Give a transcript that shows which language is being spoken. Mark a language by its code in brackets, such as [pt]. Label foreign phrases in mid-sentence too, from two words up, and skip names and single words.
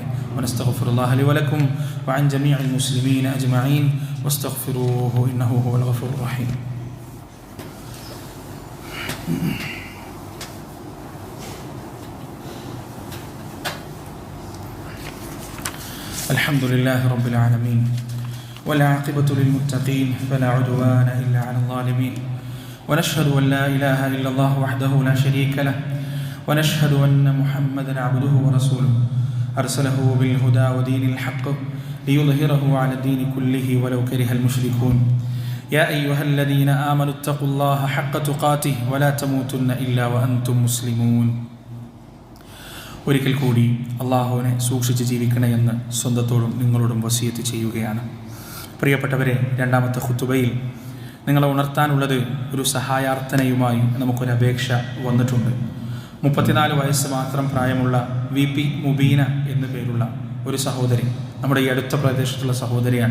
[ar] ونستغفر الله لي ولكم وعن جميع المسلمين أجمعين واستغفروه إنه هو الغفور الرحيم. الحمد لله رب العالمين والعاقبة للمتقين فلا عدوان إلا على الظالمين ونشهد أن لا إله إلا الله وحده لا شريك له ونشهد أن محمدا عبده ورسوله أرسله بالهدى ودين الحق ليظهره على الدين كله ولو كره المشركون يا أيها الذين آمنوا اتقوا الله حق تقاته ولا تموتن إلا وأنتم مسلمون. [ml] ഒരിക്കൽ കൂടി അള്ളാഹുവിനെ സൂക്ഷിച്ച് ജീവിക്കണമെന്ന് സ്വന്തത്തോടും നിങ്ങളോടും വസിയത്ത് ചെയ്യുകയാണ്. പ്രിയപ്പെട്ടവരെ, രണ്ടാമത്തെ ഖുതുബയിൽ നിങ്ങളെ ഉണർത്താനുള്ളത് ഒരു സഹായാർത്ഥനയുമായി നമുക്കൊരപേക്ഷ വന്നിട്ടുണ്ട്. 34 വയസ്സ് മാത്രം പ്രായമുള്ള VP മുബീന എന്നു പേരുള്ള ഒരു സഹോദരി, നമ്മുടെ ഈ അടുത്ത പ്രദേശത്തുള്ള സഹോദരിയാണ്.